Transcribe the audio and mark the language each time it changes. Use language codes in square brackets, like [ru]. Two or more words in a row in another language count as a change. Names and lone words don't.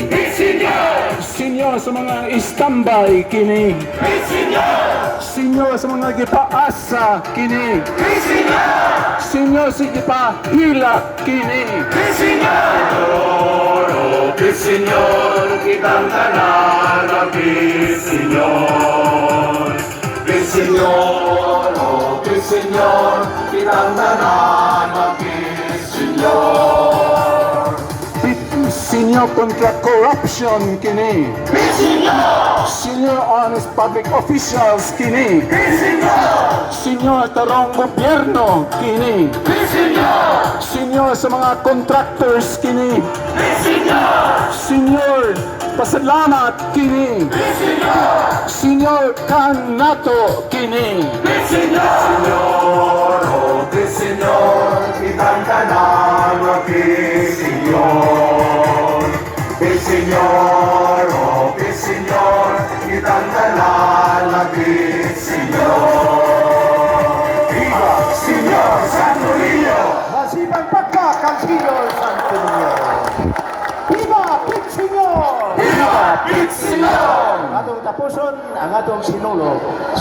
[ceb] Señor, Senyor, sa mga istambay kini. Señor, Senyor, sa mga gipaasa kini. Señor, Senyor, sa gipahilak kini. Señor, oh Señor, kitang tanan magsinulog. Señor, oh Señor, kitang tanan magsinulog. Senyor, kontra corruption kini. Senyor, [en] honest public officials [ceb] kini. Senyor, tarong gobyerno kini. Senyor, sa mga contractors kini. Senyor, pasalamat kini. Senyor, kanato kini. Señor, oh Señor, kitang tanan magsinulog. Señor, oh Señor, kitang tanan magsinulog. Viva, Señor Santo Niño! Masipag pagka kang Senyor Santo Niño. Viva Pit Senyor! Viva, Señor! Atong tapuson ang atong sinulog.